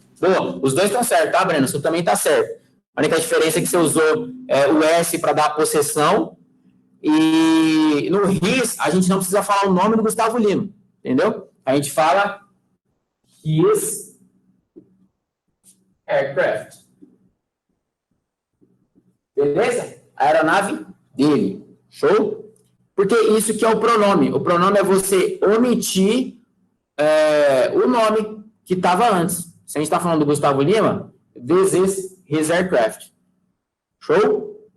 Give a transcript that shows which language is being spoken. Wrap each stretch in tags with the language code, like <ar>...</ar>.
<pt>Boa, os dois estão certos, tá, Breno? Você também está certo. A única diferença é que você usou o S para dar a possessão e no his a gente não precisa falar o nome do Gustavo Lima, entendeu? A gente fala</pt> <en>his aircraft.</en> <pt>Beleza? A aeronave dele. Show? Porque isso que é o pronome. O pronome é você omitir o nome que estava antes. Se a gente está falando do Gustavo Lima,</pt> <en>this is his aircraft.</en> <pt>Show?</pt>